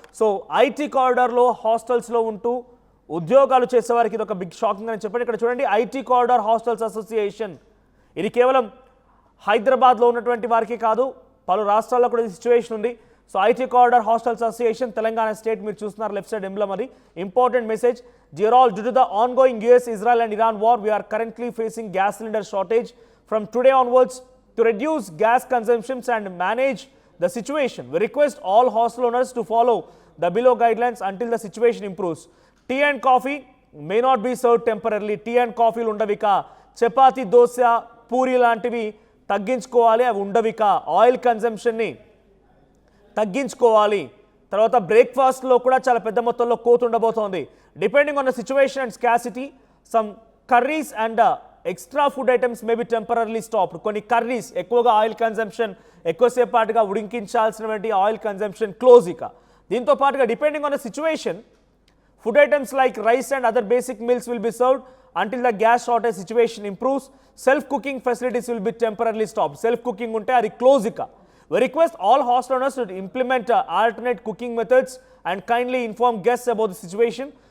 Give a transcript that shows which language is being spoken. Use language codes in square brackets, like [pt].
[te] So IT కారిడార్లో హాస్టల్స్లో ఉంటూ ఉద్యోగాలు చేసేవారికి ఇది ఒక బిగ్ షాకింగ్ అని చెప్పండి. ఇక్కడ చూడండి, ఐటీ కారిడార్ హాస్టల్స్ అసోసియేషన్, ఇది కేవలం హైదరాబాద్లో ఉన్నటువంటి వారికి కాదు, పలు రాష్ట్రాల్లో కూడా ఈ సిచ్యువేషన్ ఉంది. So IT corridor hostels association, Telangana state, మీరు చూస్తున్నారు లెఫ్ట్ సైడ్ ఎంబ్లమ్ అది. [en] Important message: dear all, due to the ongoing US, Israel and Iran war, we are currently facing gas cylinder shortage. From today onwards, to reduce gas consumptions and manage the situation, we request all hostel owners to follow the below guidelines until the situation improves. Tea and coffee may not be served temporarily. [te] Tea and కాఫీలు ఉండవిక, చపాతీ, దోశ, పూరి లాంటివి తగ్గించుకోవాలి, అవి ఉండవిక. Oil కన్జంప్షన్ని తగ్గించుకోవాలి. తర్వాత బ్రేక్ఫాస్ట్లో కూడా చాలా పెద్ద మొత్తంలో కోత ఉండబోతోంది. [en] Depending on the situation and scarcity, some curries and extra food items may be temporarily stopped. [te] కొన్ని కర్రీస్, ఎక్కువగా ఆయిల్ కన్జంప్షన్, ఎక్కువసేపు పాటుగా ఉడికించాల్సినటువంటి ఆయిల్ కన్జంప్షన్ క్లోజ్ ఇక. దీంతో పాటుగా [en] Depending on the situation, food items like rice and other basic meals will be served until the gas shortage situation improves. Self-cooking facilities will be temporarily stopped. Self-cooking [te] unte adi close ika. [en] We request all hostel owners to implement alternate cooking methods and kindly inform guests about the situation.